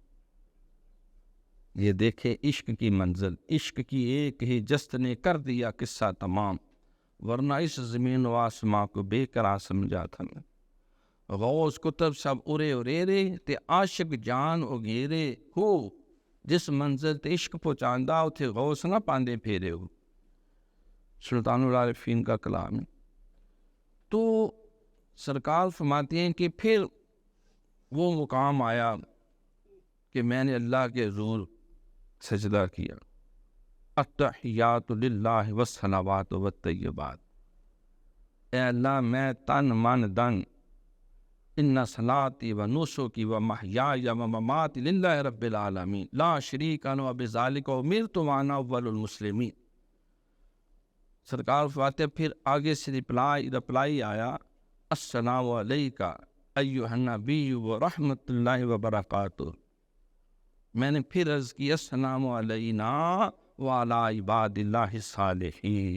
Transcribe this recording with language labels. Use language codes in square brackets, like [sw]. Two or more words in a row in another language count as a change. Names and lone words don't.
[ur] یہ دیکھے عشق کی منزل، عشق کی ایک ہی جست نے کر دیا قصہ تمام، ورنہ اس زمین و آسماں کو بے قرار سمجھا تھا میں۔ [pa] غوث کتب سب ارے اریرے تے عاشق جان اگیرے ہو، جس منزل تے عشق پہنچاندہ اتھے غوث نہ پاندے پھیرے ہو۔ [ur] سلطان العارفین کا کلام ہے۔ تو سرکار فرماتے ہیں کہ پھر وہ مقام آیا کہ میں نے اللہ کے حضور سجدہ کیا، [ar] التحیات للہ والصلوات والطیبات، [ur] اے اللہ میں تن من دن، [ar] ان صلاتی و نسکی و محیای و مماتی للہ رب العالمین لا شریک له وبذالک امرت وانا اول المسلمین۔ [ur] سرکار فرماتے پھر آگے سے رپلائی آیا، [ar] السلام علیکہ ایھا النبی و رحمت اللہ وبرکاتہ۔ [ur] میں نے پھر عرض کی [ar] السلام علینا وعلی عباد اللہ الصالحین۔